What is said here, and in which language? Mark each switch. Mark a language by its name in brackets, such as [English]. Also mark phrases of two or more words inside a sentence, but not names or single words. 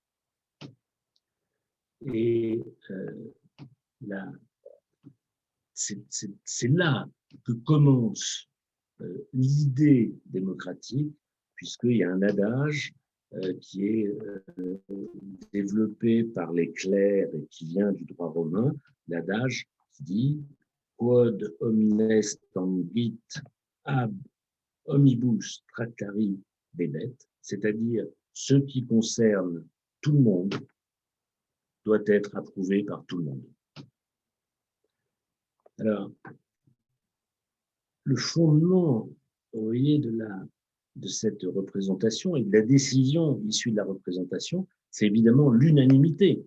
[French] Et c'est là que commence l'idée démocratique, puisqu'il y a un adage qui est développé par les clercs et qui vient du droit romain, l'adage qui dit « [Latin] Quod omnes tangit ab omnibus tractari debet », [French] c'est-à-dire ce qui concerne tout le monde doit être approuvé par tout le monde. Alors, le fondement, vous voyez, de cette représentation et de la décision issue de la représentation, c'est évidemment l'unanimité.